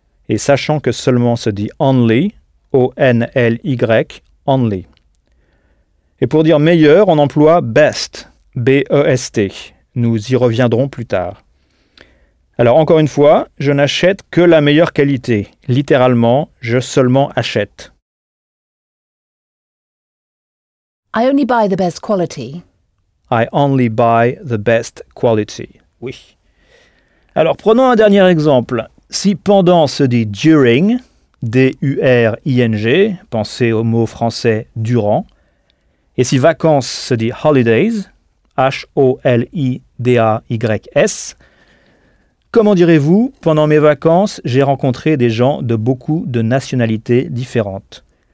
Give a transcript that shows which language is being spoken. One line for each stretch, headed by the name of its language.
French: Et sachant que seulement se dit only, ONLY, only. Et pour dire meilleur, on emploie best, BEST. Nous y reviendrons plus tard. Alors encore une fois, je n'achète que la meilleure qualité. Littéralement, je seulement achète.
English: I only buy the best quality. I only buy the best quality.
French: Oui. Alors prenons un dernier exemple. Si pendant se dit during, D-U-R-I-N-G, pensez au mot français durant, et si vacances se dit holidays, Holidays, comment direz-vous, pendant mes vacances, j'ai rencontré des gens de beaucoup de nationalités différentes?